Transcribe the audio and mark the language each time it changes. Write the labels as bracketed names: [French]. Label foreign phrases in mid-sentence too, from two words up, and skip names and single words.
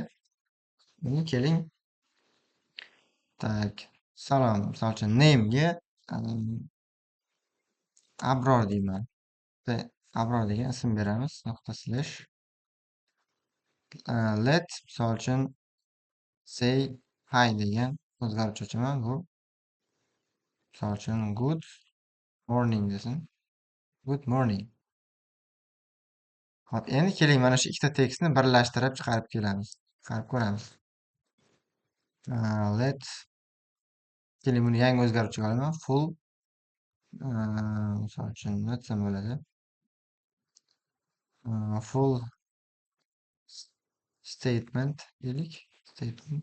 [Uzbek] Keling, tak, salom, misol uchun name'ga Abror deyman. Abror degan ism beramiz. Nuqta slash. Let, misol uchun [English] say hi [Uzbek] degan o'zgaruvchi ochaman. Bu misol uchun [English] good morning [Uzbek] desin. [English] Good morning. [Uzbek] Hop, endi keling mana shu ikkita tekstni birlashtirib chiqarib kelamiz. Chiqarib ko'ramiz. Let, keling buni yangi o'zgaruvchiga olaman. Full, misol uchun nima desam bo'ladi? [English] Full statement [Uzbek] deylik. Statement.